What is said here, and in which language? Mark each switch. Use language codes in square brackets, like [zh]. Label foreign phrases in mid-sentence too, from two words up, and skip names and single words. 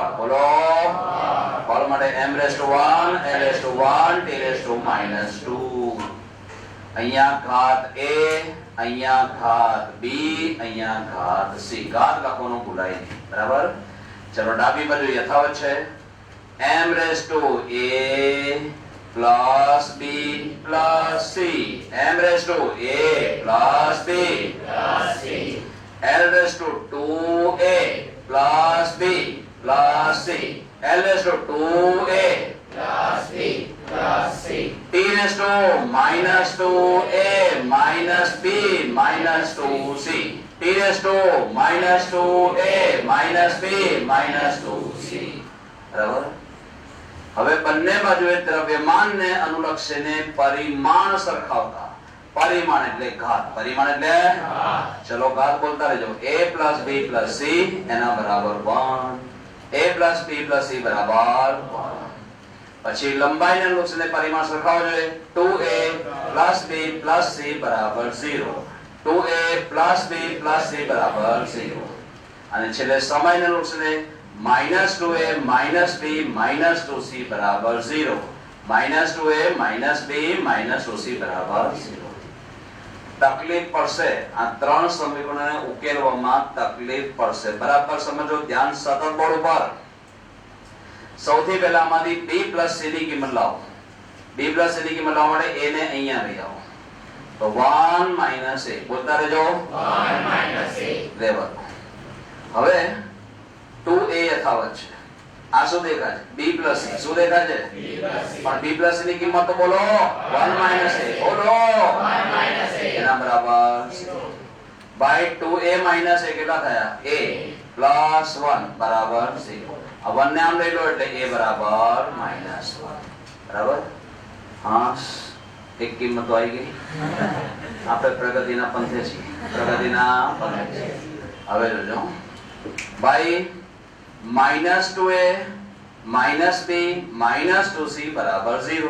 [gu] બોલો બળ માટે m⁻1 l⁻1 t⁻2. અહીંયા ઘાત A, અહીંયા ઘાત B, અહીંયા ઘાત C. ઘાત લખવાનું ભૂલાય નહીં. બરાબર? ચલો ડાબી બાજુ યથાવત છે [en] m⁻A plus B plus C. m⁻A plus B plus C. l⁻2A plus B plus C. l⁻2A plus B plus C. t⁻2A minus B minus 2C. t⁻2A minus B minus 2C. [gu] બરાબર? હવે બંને બાજુએ દ્રવ્યમાનને અનુલક્ષીને પરિમાણ સરખાવતા. પરિમાણ એટલે ઘાત. પરિમાણ એટલે ચલો ઘાત બોલતા રહેજો. [en] A plus B plus C [gu] એના બરાબર 1. [en] A plus B plus C બરાબર 1. [gu] પછી લંબાઈને અનુલક્ષીને પરિમાણ સરખાવવા જોઈએ. [en] 2A plus B plus C બરાબર 0. 2A plus B plus C બરાબર 0. [gu] અને છેલ્લે સમયને અનુલક્ષીને [en] -2A minus B minus 2C [gu] બરાબર 0. [en] -2A minus B minus 2C બરાબર 0. [gu] તકલીફ પડશે આ ત્રણ સમીકરણોને ઉકેલવામાં. તકલીફ પડશે. બરાબર સમજો. ધ્યાન સતત બોર્ડ ઉપર. સૌથી પહેલા આમાંથી [en] B plus C [gu] ની કિંમત લાવો. B plus C ની કિંમત લાવવા માટે A ને અહીંયા લઈ આવો. તો [en] 1 minus A [gu] બોલતા રહેજો. [en] 1 minus A [gu] લેવલ. હવે 2A યથાવત છે. આ શું દેખાય છે? [en] B plus C. [gu] શું દેખાય છે? પણ [en] B plus C [gu] ની કિંમત તો બોલો [en] 1 minus A. [gu] બોલો [en] 1 minus A [gu] એના બરાબર 0. [en] by 2A minus A [gu] કેટલા થયા? [en] A plus 1 [gu] બરાબર 0. આ 1 ને આમ લઈ લો એટલે A બરાબર -1. બરાબર? હા, એક કિંમત તો આવી ગઈ. આપણે પ્રગતિના પંથે છીએ. પ્રગતિના પંથે. હવે જોજો ભાઈ, [en] -2A minus B minus 2C [gu] બરાબર 0.